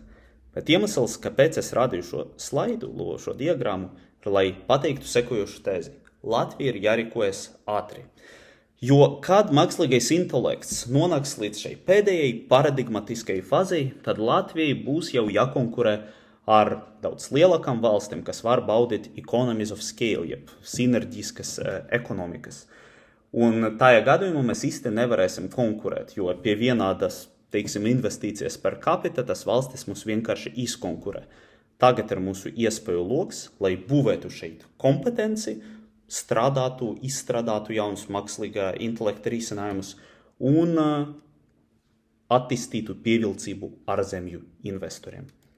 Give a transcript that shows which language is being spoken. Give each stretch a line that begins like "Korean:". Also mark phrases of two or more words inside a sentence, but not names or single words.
Latvian: Bet iemesls, kāpēc es rādīju šo slaidu, šo diagrammu, ir, lai pateiktu sekojošu tēzi. Latvija ir jārīkojas ātri. Jo, kad mākslīgais intelekts nonāks līdz šai pēdējai paradigmatiskajai fazei, tad Latvijai būs jau jākonkurē ar daudz lielākām valstīm, kas var baudīt
English: economies of scale,
Latvian: jeb sinerģiskas ekonomikas. Un tajā gadījumā mēs īsti nevarēsim konkurēt, jo pie vienādas, investīcijas
Latin: per capita
Latvian: tas valstis mums vienkārši izkonkurē. Tagad ir mūsu iespēju loks, lai būvētu šeit kompetenci, izstrādātu jaunus mākslīgā intelekta risinājumus un attīstītu pievilcību ārzemju investoriem.